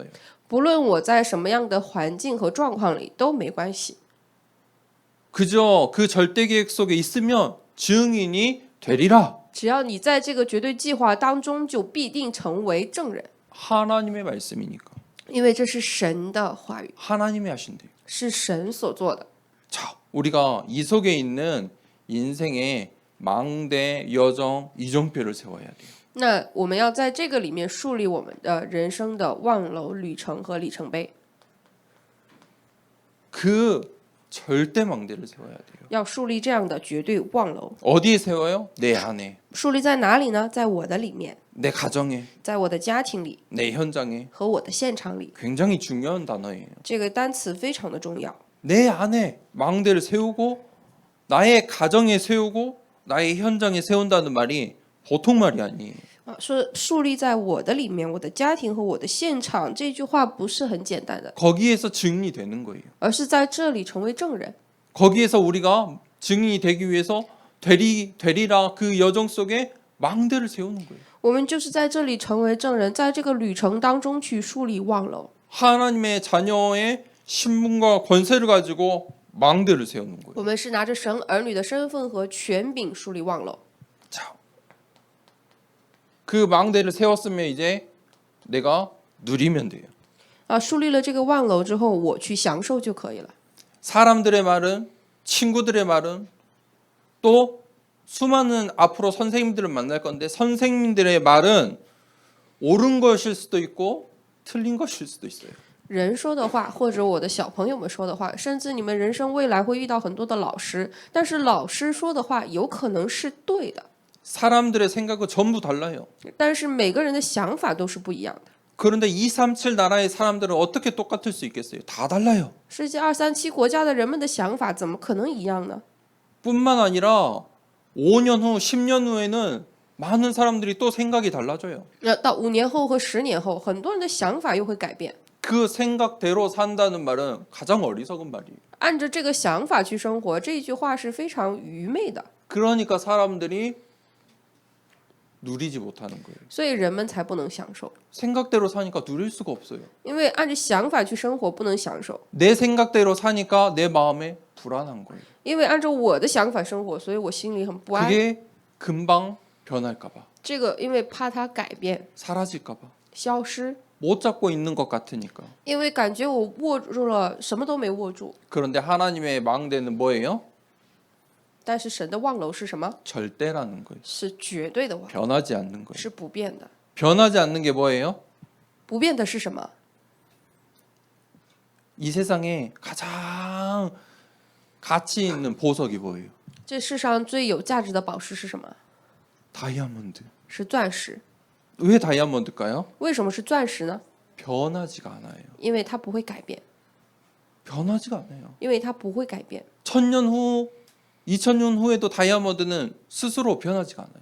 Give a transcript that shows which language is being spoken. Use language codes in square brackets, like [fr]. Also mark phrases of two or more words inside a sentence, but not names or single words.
[zh] 不论我在什么样的环境和状况里都没关系， [ko] 그저 그 절대 계획 속에 있으면 증인이 되리라. [zh] 只要你在这个绝对计划当中，就必定成为证人， [ko] 하나님의 말씀이니까. [zh] 因为这是神的话语， [ko] 하나님이 하신대요. [zh] 是神所做的。 [ko] 자, 우리가 이 속에 있는 인생의 망대, 여정, 이정표를 세워야 돼요. [zh] 那我们要在这个里面树立我们的人生的望楼旅程和里程碑， [ko] 그 절대 망대를 세워야 돼요. [zh] 要树立这样的绝对望楼。 [ko] 어디에 세워요? 내 안에, [zh] 树立在哪里呢？在我的里面， [ko] 내 가정에, [zh] 在我的家庭里 [ko] 내 현장에. [zh] 和我的现场里。 [ko] 굉장히 중요한 단어예요. [zh] 这个单词非常的重要。 [ko] 내 안에 망대를 세우고 나의 가정에 세우고 나의 현장에 세운다는 말이 보통 말이 아니에요. [zh] 说树立在我的里面，我的家庭和我的现场，这句话不是很简单的， [ko] 거기에서 증인이 되는 거예요. [zh] 而是在这里成为证人。 [ko] 거기에서 우리가 증인이 되기 위해서 되리라 그 여정 속에 망대를 세우는 거예요. [zh] 我们就是在这里成为证人，在这个旅程当中去树立望楼， [ko] 하나님의 자녀의 신분과 권세를 가지고 망대를 세우는 거예요. [zh] 我们是拿着神儿女的身份和权柄树立望楼。 [ko] 자, 그 망대를 세웠으면 이제 내가 누리면 돼요. [zh] 树立了这个望楼之后，我去享受就可以了。 [ko] 사람들의 말은, 친구들의 말은, 또 수많은 앞으로 선생님들을 만날 건데 선생님들의 말은 옳은 것일 수도 있고 틀린 것일 수도 있어요. [zh] 人说的话，或者我的小朋友们说的话，甚至你们人生未来会遇到很多的老师，但是老师说的话有可能是对的， [ko] 사람들의 생각은 전부 달라요. [zh] 但是每个人的想法都是不一样的。 [ko] 그런데 237 나라의 사람들은 어떻게 똑같을 수 있겠어요? 다 달라요. [zh] 世界237国家的人们的想法怎么可能一样呢？ [ko] 뿐만 아니라 5년 후, 10년 후에는 많은 사람들이 또 생각이 달라져요. [zh] 到5年后和10年后，很多人的想法又会改变。 [ko] 그 생각대로 산다는 말은 가장 어리석은 말이에요. [zh] 按着这个想法去生活，这一句话是非常愚昧的， [ko] 그러니까 사람들이 누리지 못하는 거예요. [zh] 所以人们才不能享受。 [ko] 생각대로 사니까 누릴 수가 없어요. [zh] 因为按着想法去生活不能享受， [ko] 내 생각대로 사니까 내 마음에 불안한 거예요. [zh] 因为按照我的想法生活，所以我心里很不安。 [ko] 그게 금방 변할까 봐, [zh] 这个因为怕它改变、 [ko] 사라질까 봐, [zh] 消失， [ko] 못 잡고 있는 것 같으니까. [zh] 因为感觉我握住了什么都没握住。 [ko] 그런데 하나님의 망대는 뭐예요? [zh] 但是神的望楼是什么？ [ko] 절대라는 거예요. [zh] 是绝对的望， [ko] 변하지 않는 거예요. [zh] 是不变的。 [ko] 변하지 않는 게 뭐예요? [zh] 不变的是什么？ [ko] 이 세상에 가장 가치 있는 보석이 뭐예요? [zh] 这世上最有价值的宝石是什么？ [ko] 다이아몬드. [zh] 是钻石。 [ko] 왜 다이아몬드일까요? [zh] 为什么是钻石呢？ [ko] 변하지가 않아요. [zh] 因为它不会改变， [ko] 변하지가 않아요. [zh] 因为它不会改变。 [ko] 1000년 후, 2000년 후에도 다이아몬드는 스스로 변하지가 않아요.